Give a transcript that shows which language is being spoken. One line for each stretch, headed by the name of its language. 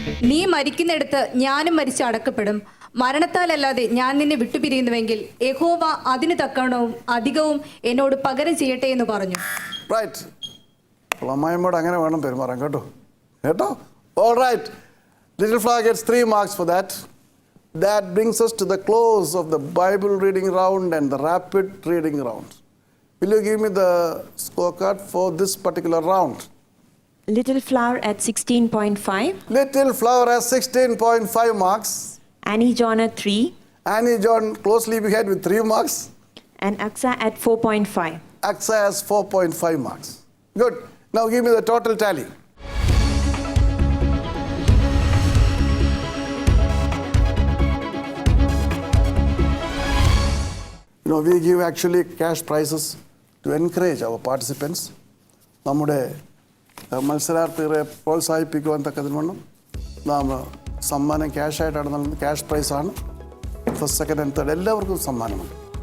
Malayalam: നീ മരിക്കുന്നിടത്ത് ഞാനും മരിച്ച് അടക്കപ്പെടും. മരണത്താലല്ലാതെ ഞാൻ നിന്നെ വിട്ടുപിരിയുന്നുവെങ്കിൽ യഹോവ അതിന് തക്കണവും അധികവും എന്നോട് പകരം ചെയ്യട്ടെ എന്ന് പറഞ്ഞു.
English: Right.
Malayalam: അപ്പോൾ അമ്മായിമ്മോട് അങ്ങനെ വേണം പെരുമാറാൻ. കേട്ടോ?
English: Alright, Little Flower gets 3 marks for that. That brings us to the close of the Bible reading round and the rapid reading round. Will you give me the scorecard for this particular round? Little Flower at 16.5. Little Flower has 16.5 marks. Annie John at 3. Annie John closely behind with 3 marks. And Aksa at 4.5. Aksa has 4.5 marks. Good. Now give me the total tally. We give actually cash prizes to encourage our participants.
Malayalam: നമ്മുടെ മത്സരാർത്ഥികളെ പ്രോത്സാഹിപ്പിക്കുവാൻ തക്കതിനുവേണം നാം സമ്മാനം ക്യാഷായിട്ടാണ് നൽകുന്നത്. Cash പ്രൈസാണ്. First, second and third എല്ലാവർക്കും സമ്മാനമുണ്ട്.